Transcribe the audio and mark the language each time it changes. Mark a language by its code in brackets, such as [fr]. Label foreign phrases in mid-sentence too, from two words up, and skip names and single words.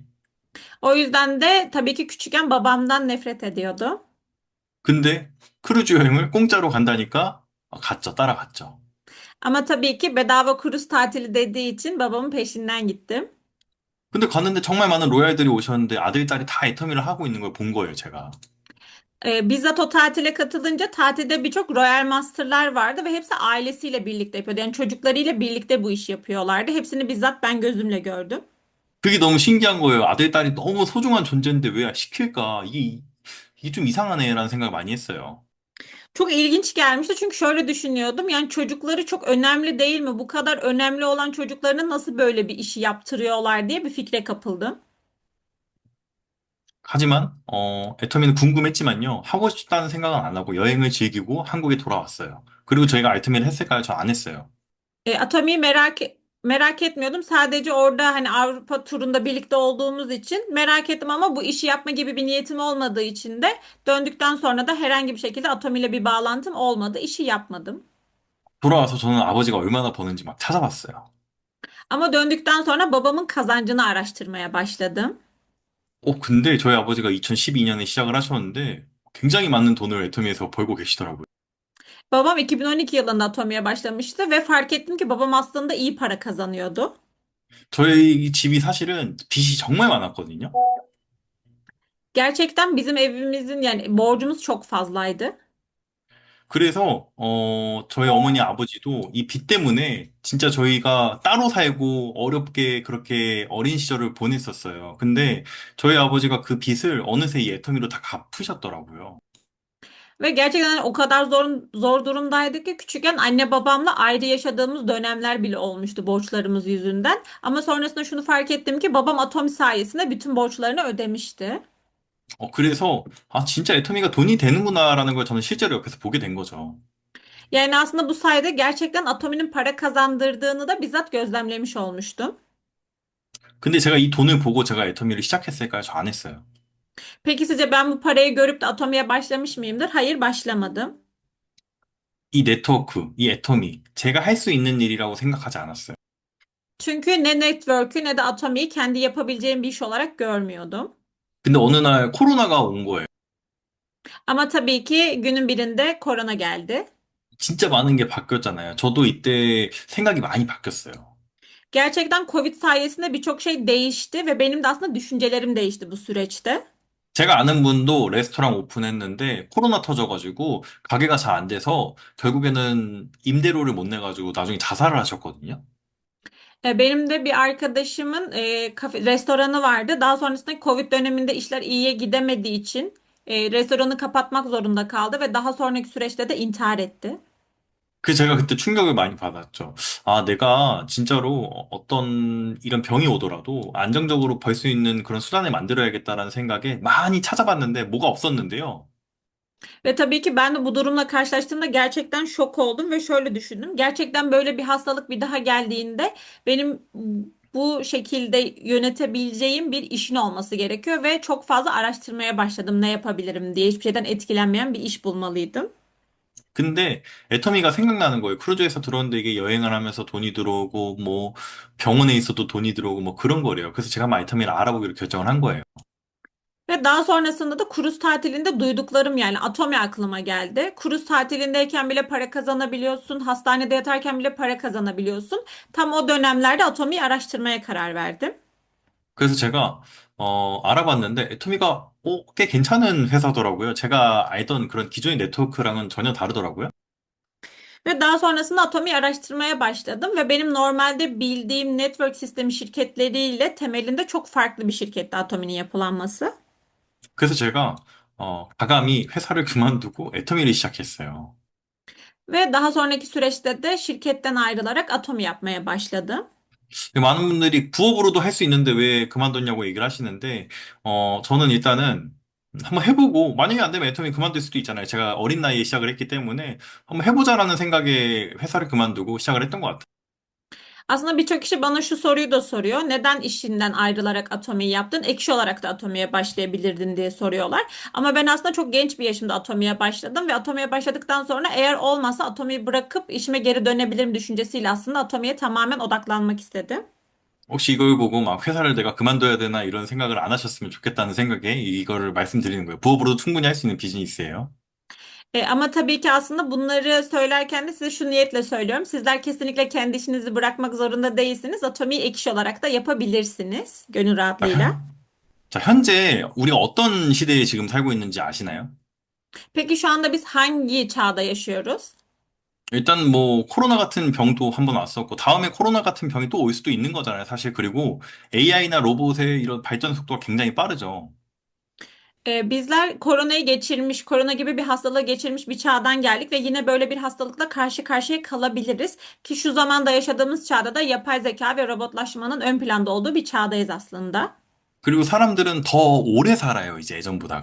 [tr] O yüzden de tabii ki küçükken babamdan nefret ediyordu. [ko] 근데 크루즈 여행을 공짜로 간다니까 갔죠, 따라갔죠. [tr] Ama tabii ki bedava kruz tatili dediği için babamın peşinden gittim. [ko] 근데 갔는데 정말 많은 로얄들이 오셨는데 아들, 딸이 다 애터미를 하고 있는 걸 본 거예요, 제가. [tr] Bizzat o tatile katılınca tatilde birçok Royal Master'lar vardı ve hepsi ailesiyle birlikte yapıyordu. Yani çocuklarıyla birlikte bu işi yapıyorlardı. Hepsini bizzat ben gözümle gördüm. [ko] 그게 너무 신기한 거예요. 아들, 딸이 너무 소중한 존재인데 왜 시킬까? 이게 좀 이상하네라는 생각을 많이 했어요. [tr] Çok ilginç gelmişti çünkü şöyle düşünüyordum. Yani çocukları çok önemli değil mi? Bu kadar önemli olan çocuklarına nasıl böyle bir işi yaptırıyorlar diye bir fikre kapıldım. [ko] 하지만, 애터미는 궁금했지만요. 하고 싶다는 생각은 안 하고 여행을 즐기고 한국에 돌아왔어요. 그리고 저희가 애터미를 했을까요? 저 안 했어요. [tr] Atomi'yi merak etmiyordum. Sadece orada hani Avrupa turunda birlikte olduğumuz için merak ettim ama bu işi yapma gibi bir niyetim olmadığı için de döndükten sonra da herhangi bir şekilde Atomi ile bir bağlantım olmadı. İşi yapmadım. [ko] 돌아와서 저는 아버지가 얼마나 버는지 막 찾아봤어요. [tr] Ama döndükten sonra babamın kazancını araştırmaya başladım. [ko] 근데 저희 아버지가 2012년에 시작을 하셨는데 굉장히 많은 돈을 애터미에서 벌고 계시더라고요. [tr] Babam 2012 yılında Atomi'ye başlamıştı ve fark ettim ki babam aslında iyi para kazanıyordu. [ko] 저희 집이 사실은 빚이 정말 많았거든요. [tr] Gerçekten bizim evimizin yani borcumuz çok fazlaydı. [ko] 그래서 저희 어머니 아버지도 이 빚 때문에 진짜 저희가 따로 살고 어렵게 그렇게 어린 시절을 보냈었어요. 근데 저희 아버지가 그 빚을 어느새 이 애터미로 다 갚으셨더라고요. [tr] Ve gerçekten o kadar zor durumdaydık ki küçükken anne babamla ayrı yaşadığımız dönemler bile olmuştu borçlarımız yüzünden. Ama sonrasında şunu fark ettim ki babam Atomi sayesinde bütün borçlarını ödemişti. [ko] 그래서 아 진짜 애터미가 돈이 되는구나라는 걸 저는 실제로 옆에서 보게 된 거죠. [tr] Yani aslında bu sayede gerçekten Atomi'nin para kazandırdığını da bizzat gözlemlemiş olmuştum. [ko] 근데 제가 이 돈을 보고 제가 애터미를 시작했을까요? 저 안 했어요. [tr] Peki sizce ben bu parayı görüp de Atomi'ye başlamış mıyımdır? Hayır, başlamadım. [ko] 이 네트워크, 이 애터미, 제가 할 수 있는 일이라고 생각하지 않았어요. [tr] Çünkü ne network'ü ne de Atomi'yi kendi yapabileceğim bir iş olarak görmüyordum. [ko] 근데 어느 날 코로나가 온 거예요. [tr] Ama tabii ki günün birinde korona geldi. [ko] 진짜 많은 게 바뀌었잖아요. 저도 이때 생각이 많이 바뀌었어요. [tr] Gerçekten Covid sayesinde birçok şey değişti ve benim de aslında düşüncelerim değişti bu süreçte. [ko] 제가 아는 분도 레스토랑 오픈했는데 코로나 터져가지고 가게가 잘 안 돼서 결국에는 임대료를 못 내가지고 나중에 자살을 하셨거든요. [tr] Benim de bir arkadaşımın restoranı vardı. Daha sonrasında Covid döneminde işler iyiye gidemediği için restoranı kapatmak zorunda kaldı ve daha sonraki süreçte de intihar etti. [ko] 제가 그때 충격을 많이 받았죠. 아, 내가 진짜로 어떤 이런 병이 오더라도 안정적으로 벌 수 있는 그런 수단을 만들어야겠다라는 생각에 많이 찾아봤는데 뭐가 없었는데요. [tr] Ve tabii ki ben de bu durumla karşılaştığımda gerçekten şok oldum ve şöyle düşündüm. Gerçekten böyle bir hastalık bir daha geldiğinde benim bu şekilde yönetebileceğim bir işin olması gerekiyor ve çok fazla araştırmaya başladım ne yapabilirim diye. Hiçbir şeyden etkilenmeyen bir iş bulmalıydım. [ko] 근데 애터미가 생각나는 거예요. 크루즈에서 들어오는데 이게 여행을 하면서 돈이 들어오고 뭐 병원에 있어도 돈이 들어오고 뭐 그런 거래요. 그래서 제가 한번 애터미를 알아보기로 결정을 한 거예요. [tr] Ve daha sonrasında da kruz tatilinde duyduklarım yani Atomi aklıma geldi. Kruz tatilindeyken bile para kazanabiliyorsun, hastanede yatarken bile para kazanabiliyorsun. Tam o dönemlerde Atomi'yi araştırmaya karar verdim. [ko] 그래서 제가 알아봤는데 애터미가 꽤 괜찮은 회사더라고요. 제가 알던 그런 기존의 네트워크랑은 전혀 다르더라고요. [tr] Ve daha sonrasında Atomi'yi araştırmaya başladım ve benim normalde bildiğim network sistemi şirketleriyle temelinde çok farklı bir şirketti Atomi'nin yapılanması. [ko] 그래서 제가 과감히 회사를 그만두고 애터미를 시작했어요. [tr] Ve daha sonraki süreçte de şirketten ayrılarak Atomi yapmaya başladım. [ko] 많은 분들이 부업으로도 할 수 있는데 왜 그만뒀냐고 얘기를 하시는데, 저는 일단은 한번 해보고, 만약에 안 되면 애터미 그만둘 수도 있잖아요. 제가 어린 나이에 시작을 했기 때문에 한번 해보자라는 생각에 회사를 그만두고 시작을 했던 것 같아요. [tr] Aslında birçok kişi bana şu soruyu da soruyor. Neden işinden ayrılarak atomiyi yaptın? Ek iş olarak da atomiye başlayabilirdin diye soruyorlar. Ama ben aslında çok genç bir yaşımda atomiye başladım ve atomiye başladıktan sonra eğer olmazsa atomiyi bırakıp işime geri dönebilirim düşüncesiyle aslında atomiye tamamen odaklanmak istedim. [ko] 혹시 이걸 보고 막 회사를 내가 그만둬야 되나 이런 생각을 안 하셨으면 좋겠다는 생각에 이거를 말씀드리는 거예요. 부업으로도 충분히 할 수 있는 비즈니스예요. [tr] Ama tabii ki aslında bunları söylerken de size şu niyetle söylüyorum. Sizler kesinlikle kendi işinizi bırakmak zorunda değilsiniz. Atomiyi ek iş olarak da yapabilirsiniz gönül [ko] 자, [tr] rahatlığıyla. [ko] 자, 현재 우리가 어떤 시대에 지금 살고 있는지 아시나요? [tr] Peki şu anda biz hangi çağda yaşıyoruz? [ko] 일단 뭐 코로나 같은 병도 한번 왔었고 다음에 코로나 같은 병이 또 올 수도 있는 거잖아요, 사실. 그리고 AI나 로봇의 이런 발전 속도가 굉장히 빠르죠. [tr] Bizler koronayı geçirmiş, korona gibi bir hastalığı geçirmiş bir çağdan geldik ve yine böyle bir hastalıkla karşı karşıya kalabiliriz. Ki şu zamanda yaşadığımız çağda da yapay zeka ve robotlaşmanın ön planda olduğu bir çağdayız aslında. [ko] 그리고 사람들은 더 오래 살아요, 이제 예전보다.